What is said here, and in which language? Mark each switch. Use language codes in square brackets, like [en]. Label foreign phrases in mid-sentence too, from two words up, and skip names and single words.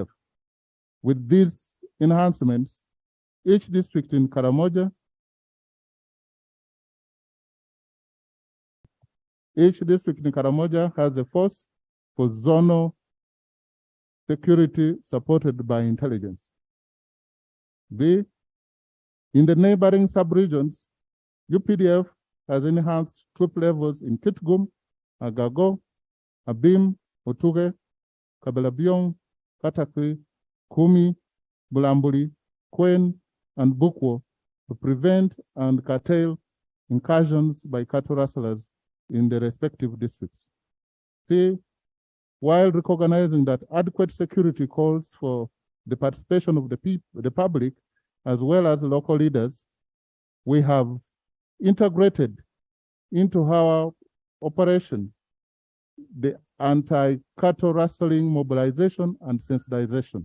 [en] With these enhancements, each district in Karamoja has a force for zonal security supported by intelligence. B, in the neighboring sub-regions, UPDF has enhanced troop levels in Kitgum, Agago, Abim, Otuge, Kabelabiong, Katakri, Kumi, Bulambuli, Kwen, and Bukwo to prevent and curtail incursions by cattle rustlers in the respective districts. C, while recognizing that adequate security calls for the participation of the public as well as local leaders, we have integrated into our operation the anti-cattle rustling mobilization and sensitization.